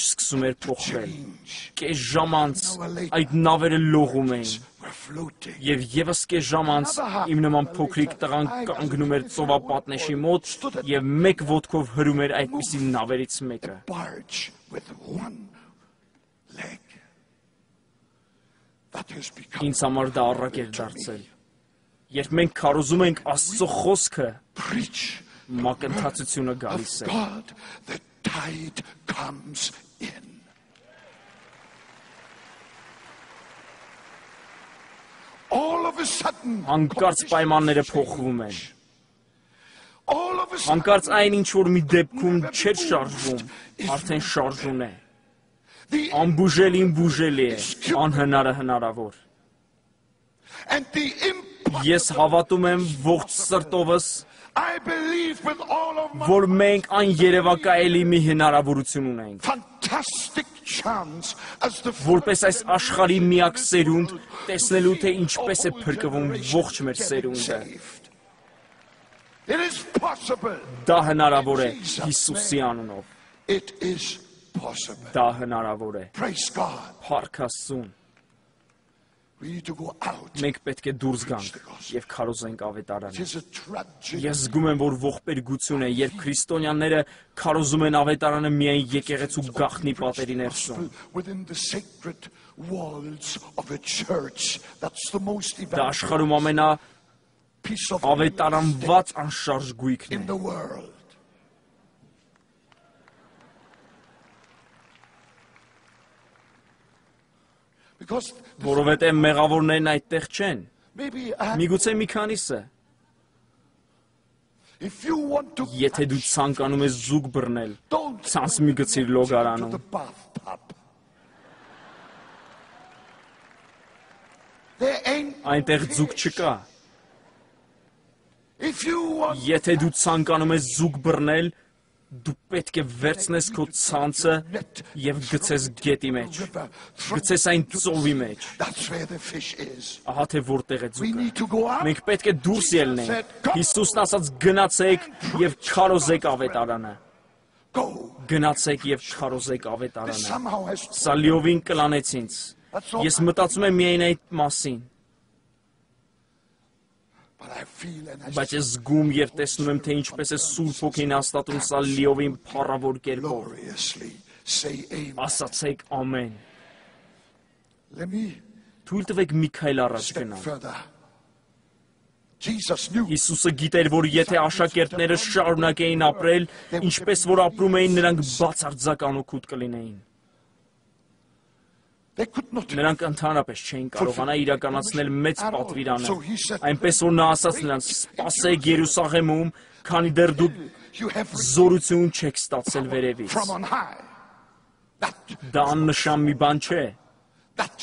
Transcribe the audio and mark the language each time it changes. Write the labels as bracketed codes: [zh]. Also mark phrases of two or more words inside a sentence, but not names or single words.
[hy] սկսում էր փոխվել։ Կես ժամ անց այդ նավերը լողում էին։ Եվ եւս կես ժամ անց իմ նման փոքրիկ տղան կանգնում էր ծովապատնեշի մոտ եւ մեկ ոտքով հրում էր այդպիսի նավերից մեկը։ Ինձ համար դա առակ էր դարձել։ Երբ մենք քարոզում ենք Աստծո խոսքը, մակընթացությունը գալիս է։ [en] Tide comes in. All of a sudden, [hy] Հանկարծ պայմանները փոխվում են։ [en] all of a sudden, [hy] Հանկարծ այն ինչ որ մի դեպքում չէր շարժվում, արդեն շարժուն է։ [en] the [hy] Անբուժելին բուժելի է, անհնարը հնարավոր։ [en] and the [hy] Ես հավատում եմ ողջ սրտովս, [en] I believe with all of my [hy] որ մենք այն երևակայելի մի հնարավորություն ունենք, [en] fantastic chance as the [hy] որպես այս աշխարհի միակ սերունդ տեսնելու թե ինչպես է փրկվում ողջ մեր սերունդը։ [en] saved. It is possible. [hy] Դա հնարավոր է Հիսուսի անունով։ [en] It is possible. [hy] Դա հնարավոր է։ [en] Praise God. [hy] Փառք Աստծուն։ [en] We need to go out. [hy] Մենք պետք է դուրս գանք եւ քարոզենք ավետարանը։ [en] It is a tragedy. [hy] Ես զգում եմ, որ ողբերգություն է, երբ քրիստոնյաները քարոզում են ավետարանը միայն եկեղեցու գաղտնի պատերի ներսում։ [en] Within the sacred walls of a church. That's the most [hy] Դա աշխարհում [en] piece of [hy] ամենաավետարանված անշարժ գույքն [en] in [hy] է։ [en] the world. Because [hy] Որովհետև մեղավորներն այդտեղ չեն։ [en] maybe [hy] Միգուցե մի քանիսը։ [en] if you want to [hy] Եթե դու ցանկանում ես զուգ բռնել, [en] don't [hy] ցանց մի գցիր [en] to [hy] լոգարանում։ [en] the bathtub. There ain't [hy] Այնտեղ զուգ չկա։ [en] if you want [hy] Եթե դու ցանկանում ես զուգ բռնել, դու պետք է վերցնես քո ցանցը եւ գցես գետի մեջ։ [en] river, [hy] Գցես այն ծովի մեջ։ [en] that's where the fish is. [hy] Ահա թե որտեղ է [en] We [hy] ձուկը։ [en] need to go out. [hy] Մենք պետք է դուրս ելնենք։ Հիսուսն ասաց գնացեք եւ քարոզեք ավետարանը։ [en] Go. [hy] Գնացեք եւ քարոզեք [en] This [hy] ավետարանը։ [en] somehow has [hy] Սա լիովին կլանեց ինձ։ Ես մտածում եմ միայն այդ մասին, [en] but I feel and I [hy] բայց ես զգում եւ տեսնում եմ թե ինչպես է Սուրբ Հոգին հաստատում սա լիովին փառավոր կերպով։ [en] gloriously say amen. [hy] Ասացեք ամեն։ [en] Let me [hy] Թույլ տվեք մի քայլ առաջ [en] step [hy] գնալ։ [en] further. Jesus knew [hy] Հիսուսը գիտեր, որ եթե աշակերտները շարունակեին ապրել, ինչպես որ ապրում էին, նրանք բացարձական օգուտ կլինեին։ [en] they could not. [hy] Նրանք ընդհանրապես չէին կարողանա իրականացնել մեծ պատվիրանը։ Այնպես որ նա ասաց նրանց. «Սպասեք Երուսաղեմում, քանի դեռ դուք [en] You have [hy] զորություն չեք ստացել վերևից»։ [en] from on high. [hy] Դա աննշան մի բան չէ։ [en] That